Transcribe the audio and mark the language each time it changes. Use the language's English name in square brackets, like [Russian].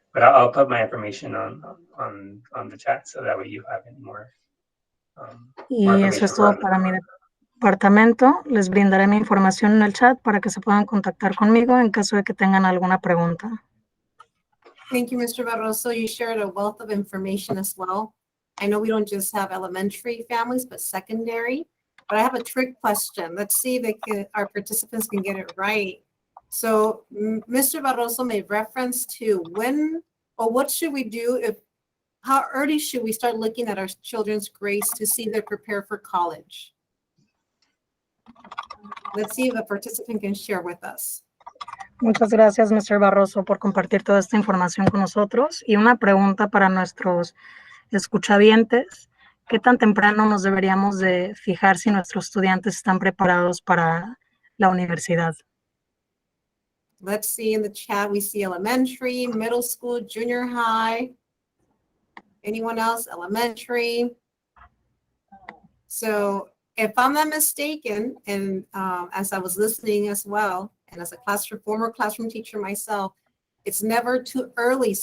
[English] But I'll put my information on the chat so that way you have any more [Spanish] Y eso es todo para mi departamento. Les brindaré mi información en el chat para que se puedan contactar conmigo en caso de que tengan alguna pregunta. [English] Thank you, Mr. Barroso. You shared a wealth of information as well. I know we don't just have elementary families, but secondary. But I have a trick question. Let's see if our participants can get it right. So Mr. Barroso made reference to when or what should we do how early should we start looking at our children's grades to see they're prepared for college? Let's see if a participant can share with us. [Spanish] Muchas gracias, Mr. Barroso, por compartir toda esta información con nosotros. Y una pregunta para nuestros escuchavientes. ¿Qué tan temprano nos deberíamos de fijar si nuestros estudiantes están preparados para la universidad? [English] Let's see in the chat, we see elementary, middle school, junior high. Anyone else? Elementary. So if I'm not mistaken, and as I was listening as well, and as a former classroom teacher myself, it's never too early.